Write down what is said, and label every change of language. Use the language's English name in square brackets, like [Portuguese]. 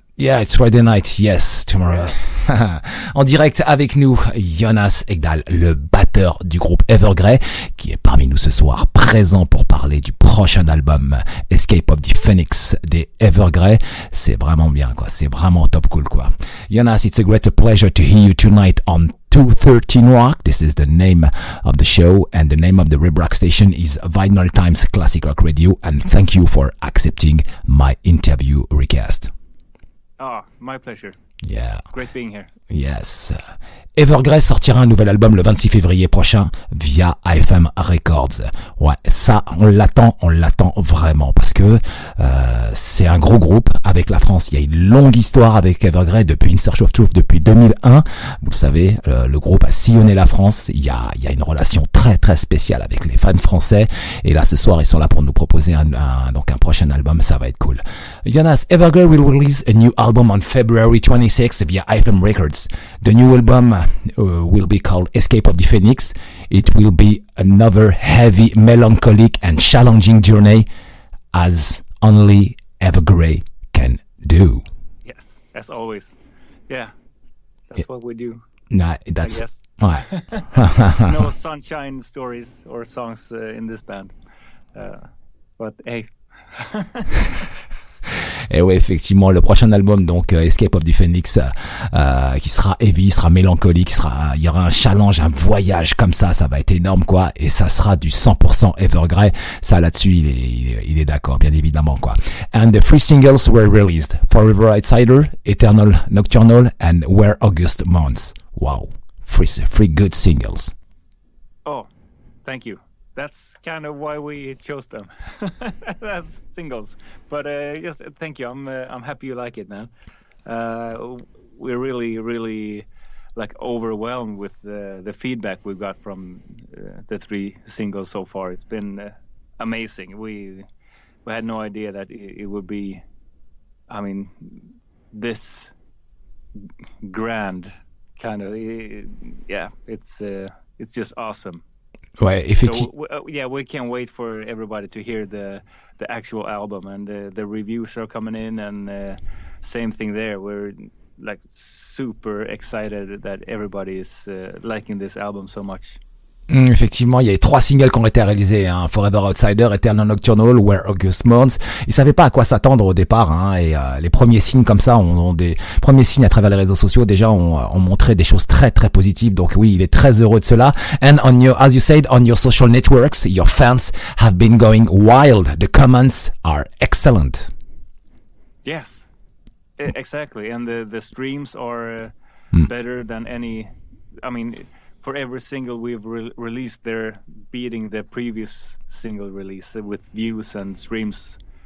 [English] Yeah, it's Friday night, yes, tomorrow. [French] En direct avec nous, Jonas Ekdahl, le batteur du groupe Evergrey, qui est parmi nous ce soir, présent pour parler du prochain album Escape of the Phoenix des Evergrey. C'est vraiment bien, quoi. C'est vraiment top cool, quoi. [English] Jonas, it's a great pleasure to hear you tonight on 213Rock. This is the name of the show, and the name of the web rock station is Vinylestimes Classic Rock Radio, and thank you for accepting my interview request. Oh, my pleasure. Yeah. Great being here. Yes. [French] Evergrey sortira un nouvel album le 26 février prochain via AFM Records. Ouais, ça, on l'attend vraiment parce que c'est un gros groupe avec la France. Il y a une longue histoire avec Evergrey depuis In Search of Truth depuis 2001. Vous le savez, le groupe a sillonné la France. Il y a une relation très très spéciale avec les fans français. Et là, ce soir, ils sont là pour nous proposer un prochain album. Ça va être cool. [English] Jonas, Evergrey will release a new album on February 26 via AFM Records. The new album will be called Escape of the Phoenix. It will be another heavy, melancholic and challenging journey as only Evergrey can do. Yes, as always. Yeah, that's what we do. Nah, that's... I guess. [French] Ouais. [English] No sunshine stories or songs in this band. But hey... [French] Et ouais, effectivement, le prochain album, donc Escape of the Phoenix, qui sera heavy, sera mélancolique, il y aura un challenge, un voyage comme ça va être énorme, quoi. Et ça sera du 100% Evergrey. Ça, là-dessus, il est d'accord, bien évidemment, quoi. [English] And the 3 singles were released: Forever Outsider, Eternal, Nocturnal, and Where August Mourns. Wow, 3 good singles. Oh, thank you. That's kind of why we chose them as singles. But yes, thank you. I'm happy you like it, man. We're really, really like overwhelmed with the feedback we've got from the 3 singles so far. It's been amazing. We had no idea that it would be, I mean, this grand kind of. Yeah, it's just awesome. [French] Ouais, effectivement. [English] So, we can't wait for everybody to hear the actual album, and the reviews are coming in, and same thing there. We're like super excited that everybody is liking this album so much. [French] Effectivement, il y a 3 singles qui ont été réalisés, hein, Forever Outsider, Eternal, Nocturnal, Where August Mourns. Ils savaient pas à quoi s'attendre au départ, hein, et les premiers signes comme ça, des premiers signes à travers les réseaux sociaux déjà ont montré des choses très très positives. Donc oui, il est très heureux de cela. [English] And as you said, on your social networks, your fans have been going wild. The comments are excellent. Yes, exactly, and the streams are better than any. I mean, for every single we've released, they're beating the previous single release with views and streams.